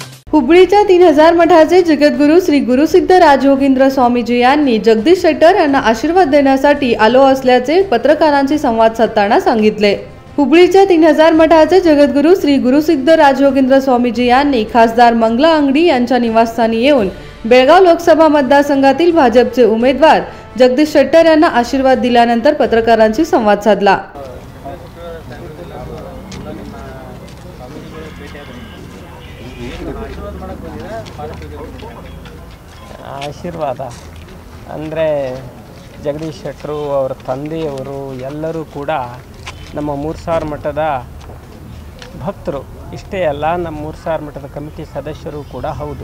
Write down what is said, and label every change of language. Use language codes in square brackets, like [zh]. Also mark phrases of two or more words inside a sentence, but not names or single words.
[mr] हुबळीच्या 3000 मठाचे जगद्गुरू श्री गुरुसिद्ध राजयोगींद्र स्वामीजी यांनी जगदीश शेट्टर यांना आशीर्वाद देण्यासाठी आलो असल्याचे पत्रकारांशी संवाद साधताना सांगितले। हुबळीच्या 3000 मठाचे जगद्गुरू श्री गुरुसिद्ध राजयोगींद्र स्वामीजी यांनी खासदार मंगला अंगडी यांच्या निवासस्थानी येऊन बेळगाव लोकसभा मतदारसंघातील भाजपचे उमेदवार जगदीश शेट्टर यांना आशीर्वाद दिल्यानंतर पत्रकारांशी संवाद साधला। [kn] ಆಶೀರ್ವಾದ ಅಂದರೆ ಜಗದೀಶ್ ಶೆಟ್ಟರು ಅವರ ತಂದೆಯವರು ಎಲ್ಲರೂ ಕೂಡ ನಮ್ಮ 3000 ಮಠದ ಭಕ್ತರು, ಇಷ್ಟೇ ಅಲ್ಲ ನಮ್ಮ 3000 ಮಠದ ಕಮಿಟಿ ಸದಸ್ಯರು ಕೂಡ ಹೌದು।